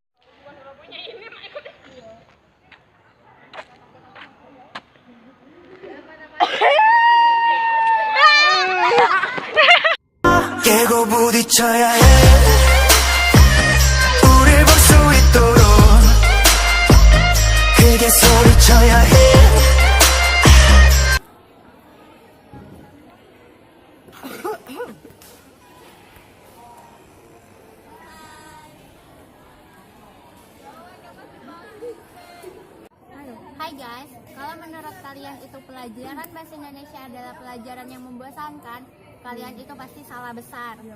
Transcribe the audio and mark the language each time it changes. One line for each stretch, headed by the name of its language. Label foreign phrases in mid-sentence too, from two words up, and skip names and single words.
Korean: 깨고 부딪혀야 해. 우릴 볼 수 있도록 크게 소리쳐야 해.
Indonesian: Hai guys, kalau menurut kalian itu pelajaran bahasa Indonesia adalah pelajaran yang membosankan, kalian itu pasti salah besar.